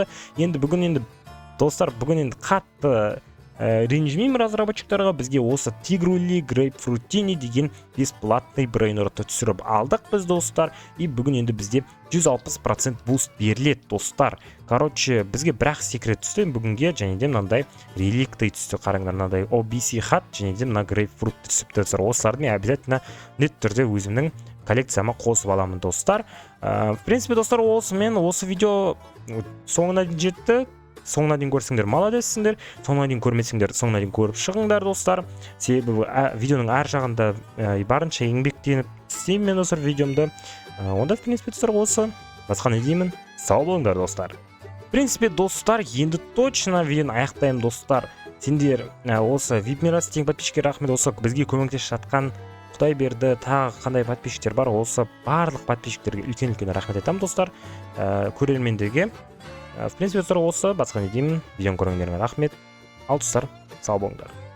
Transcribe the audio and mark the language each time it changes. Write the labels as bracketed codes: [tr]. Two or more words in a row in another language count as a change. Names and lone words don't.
[kk] Достар, бүгін қатты ренжімеймін разработчиктарға, бізге осы Тигрули, Грейпфрутини деген бесплатный брейнротты түсіріп алдық біз, достар, и бүгін енді бізде 160% буст беріледі, достар. Короче, бізге бірақ секрет түсті бүгінге, және де мынандай реликтай түсті, қараңдар, мынандай OBC хат, және де мына Грейпфрут түсіпті, достар. Осыларды мен обязательно нет түрде өзімнің коллекцияма қосып аламын, достар. [ru] В принципе, [kk] достар, осы видео соңына жетті. Соңына дейін көрсеңдер, молодецсіңдер. Соңына дейін көрмесеңдер, соңына дейін көріп шығыңдар, достар. Себебі видеоның әр жағында барынша еңбектеніп істеймін мен достар видеомды. Онда, [ru] в принципе, [kk] достар, осы. Басқа не деймін? Сау болыңдар, достар. [ru] В принципе, [kk] достар, енді точно видеоны аяқтаймын, достар. Сендер осы VIP Мирас тең подписчиктер рахмет, осы бізге көмектесіп жатқан Құдай берді, тағы қандай подписчиктер бар, осы барлық подписчиктерге үлкен рахмет айтамын, достар. Көрермендерге. [ru] В принципе, [kk] достар, осы басқа не деймін, видеоны көргендеріңе рахмет. Ал, достар, сау болыңдар.